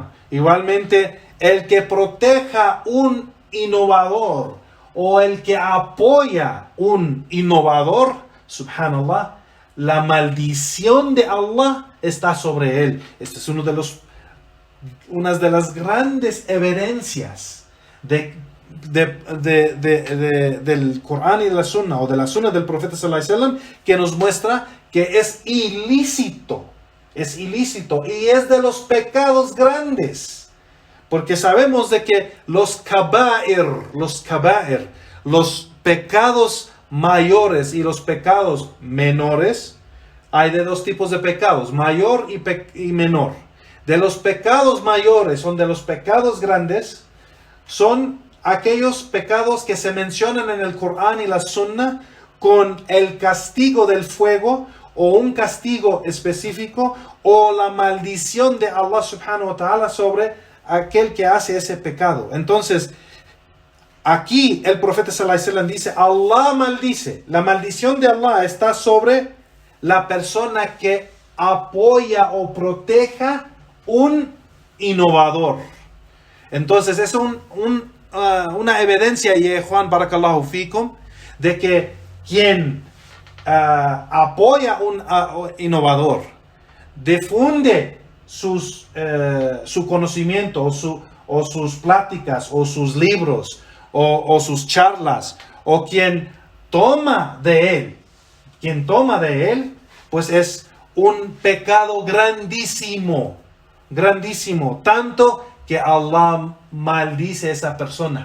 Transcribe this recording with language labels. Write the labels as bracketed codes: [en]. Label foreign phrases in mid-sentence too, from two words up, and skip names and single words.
[es] Igualmente, el que proteja un innovador o el que apoya un innovador, subhanallah, la maldición de Allah está sobre él. Esta es una de las grandes evidencias del Corán y de la Sunna, o de la Sunna del profeta [ar] صلى الله عليه وسلم, [es] que nos muestra que es ilícito es ilícito y es de los pecados grandes. Porque sabemos de que los kaba'ir, los pecados mayores y los pecados menores, hay de dos tipos de pecados, mayor y menor. De los pecados mayores, son de los pecados grandes, son aquellos pecados que se mencionan en el Corán y la Sunna con el castigo del fuego o un castigo específico o la maldición de Allah [ar] سبحانه وتعالى [es] sobre aquel que hace ese pecado. Entonces, aquí el profeta [ar] صلى الله عليه وسلم [es] dice, Allah maldice. La maldición de Allah está sobre la persona que apoya o proteja un innovador. Entonces es una evidencia, y Juan [ar] بارك الله فيكم, [es] de que quien apoya un innovador, difunde su conocimiento o sus pláticas o sus libros o sus charlas, o quien toma de él, pues es un pecado grandísimo, tanto que Allah maldice a esa persona.